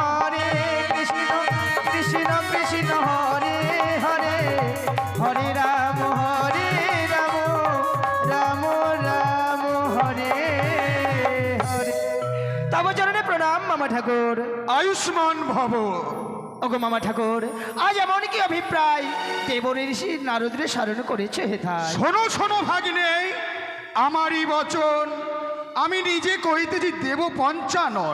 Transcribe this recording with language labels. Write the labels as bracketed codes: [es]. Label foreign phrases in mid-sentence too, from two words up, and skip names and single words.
[sa] কৃষ্ণ কৃষ্ণ হরে হরে, হরে রাম রাম রাম হরে হরে। [bn] তব চরণে প্রণাম মামা ঠাকুর। আয়ুষ্মান ভব। ওগো মামা ঠাকুর, আজ এমন কি অভিপ্রায় দেবঋষি নারদরে স্মরণ করেছে হেথায়? শোনো শোনো ভাগ্নে, আমারই বচন আমি নিজে কহিতেছি দেব পঞ্চানন।